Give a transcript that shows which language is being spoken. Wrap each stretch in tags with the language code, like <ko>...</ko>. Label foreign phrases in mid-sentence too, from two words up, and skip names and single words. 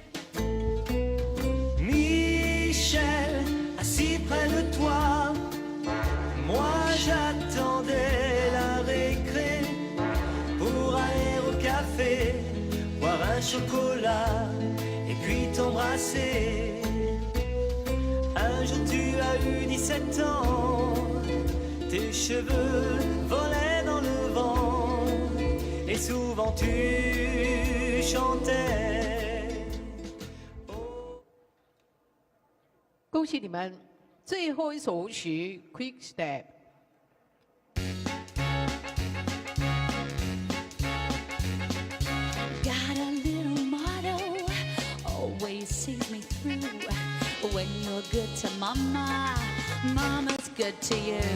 <fr>Michel, assis près de toi, moi j'attendais la récré pour aller au café, boire un chocolat et puis t'embrasser. Un jour tu as eu 17 ans, tes cheveux volaient dans le vent et souvent tu chantais.</fr> <zh>恭喜你们！最后一首舞曲《Quick Step》。</zh> <en>Got a little motto, always sees me through. When you're good to mama, mama's good to you.</en>